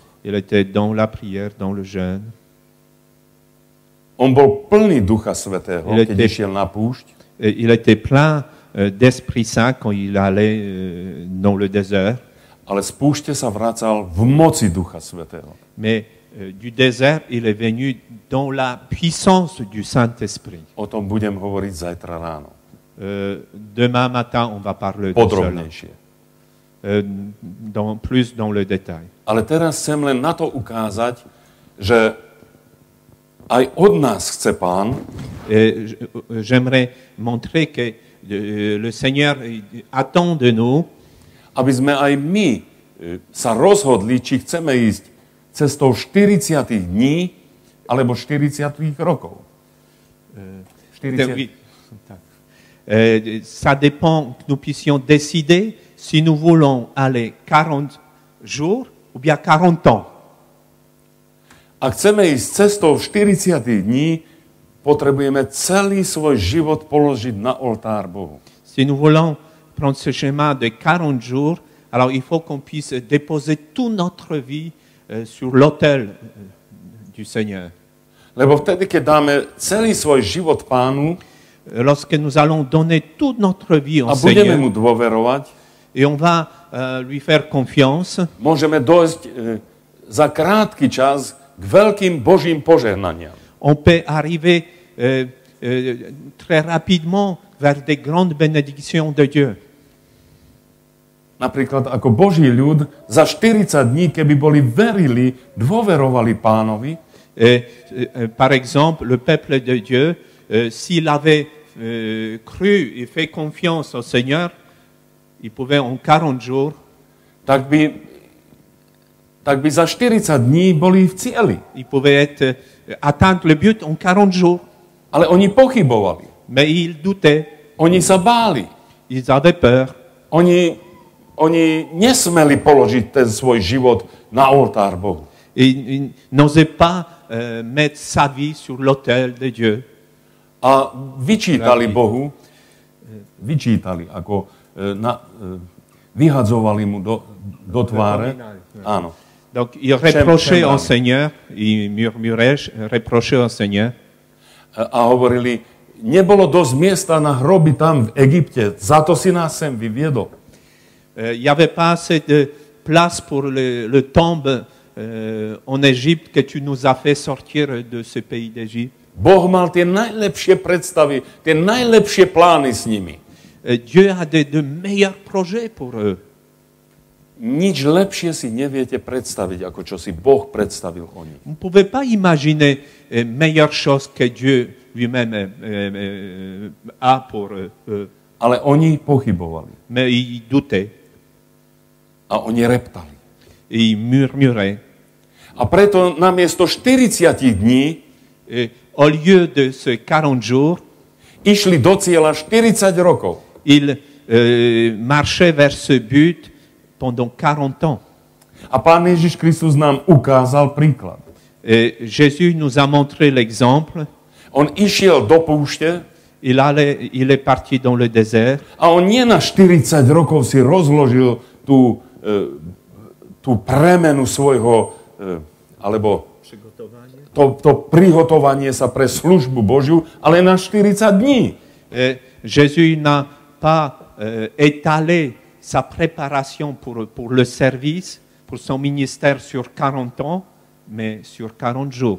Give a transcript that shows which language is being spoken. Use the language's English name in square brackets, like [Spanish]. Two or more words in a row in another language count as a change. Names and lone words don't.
[French] Il était dans la prière, dans le jeûne. [Slovak] On bol plný Ducha Svätého, keď išiel na púšť. [French] Et il était plein d'Esprit Saint quand il allait dans le désert. [Slovak] Ale z púšte sa vracal v moci Ducha Svätého. [French] Mais du désert, il est venu dans la puissance du Saint-Esprit. [Slovak] O tom budem hovoriť zajtra ráno. [French] Demain matin, on va parler de [Slovak] Podrobnejšie. [French] cela, plus dans le détail. [Slovak] Ale teraz chcem len na to ukázať, že aj od nás chce Pán, [French] Et j'aimerais montrer que le Seigneur attend de nous [Slovak] aby sme aj my sa rozhodli, či chceme ísť cestou 40 dní alebo 40 rokov. 40... [French] Oui. Ça dépend que nous puissions décider si nous voulons aller 40 jours ou bien 40 ans. [Slovak] Ak chceme ísť cestou 40 dní, potrebujeme celý svoj život položiť na oltár Bohu. [French] Si nous voulons prendre ce schéma de 40 jours, alors il faut qu'on puisse déposer toute notre vie sur l'autel du Seigneur. [Slovak] Lebo vtedy, keď dáme celý svoj život Pánu [French] Lorsque nous allons donner toute notre vie au [Slovak] a budeme [French] Seigneur [Slovak] mu dôverovať, [French] et on va lui faire confiance, [Slovak] môžeme dojsť za krátky čas k veľkým Božím požehnaniam. [French] on peut arriver très rapidement vers des grandes bénédictions de Dieu. [Slovak] Napríklad ako Boží ľud za 40 dní, keby boli verili, dôverovali Pánovi, [French] Par exemple, le peuple de Dieu, s'il avait cru et fait confiance au Seigneur, il pouvait en 40 jours [Slovak] tak by za 40 dní boli v cieli. [French] il pouvait atteindre le but en 40 jours. [Slovak] Ale oni pochybovali. [French] Mais ils doutaient, [Slovak] Oni sa báli. [French] ils avaient peur. [Slovak] Oni nesmeli položiť ten svoj život na oltár Bohu. [French] Et ils n'osaient pas mettre sa vie sur l'autel de Dieu. [Slovak] A vyčítali Bohu, ako vyhadzovali mu do tváre. Áno. [French] Donc, ils reprochaient au Seigneur, ils murmuraient, reprochaient au Seigneur. [Slovak] A hovorili, nebolo dosť miesta na hroby tam v Egypte, za to si nás sem vyviedol. [French] Il n'y avait pas assez de place pour le tombe en Égypte que tu nous as fait sortir de ce pays d'Égypte. [Slovak] Boh mal tie najlepšie predstavy, tie najlepšie plány s nimi. [French] Dieu a de meilleurs projets pour eux. [Slovak] Nič lepšie si neviete predstaviť, ako čo si Boh predstavil o nich. [French] Vous ne pouvez pas imaginer meilleure chose que Dieu lui-même a pour eux. [Slovak] Ale oni pochybovali. [French] Mais ils doutaient [Slovak] A oni reptali. [French] et ils murmuraient. [Slovak] A preto namiesto 40 dní [French] Et au lieu de ces 40 jours, [Slovak] išli do cieľa 40 rokov. [French] ils marchaient vers ce but pendant 40 ans. [Slovak] A Pán Ježiš Kristus nám ukázal príklad. [French] Et Jésus nous a montré l'exemple. [Slovak] On išiel do púšte [French] il est parti dans le désert. [Slovak] A on nie na 40 rokov si rozložil tú premenu svojho, alebo to prihotovanie sa pre službu Božiu, ale na 40 dní. [French] Jésus n'a pas étalé sa préparation pour le service, pour son ministère sur 40 ans, mais sur 40 jours.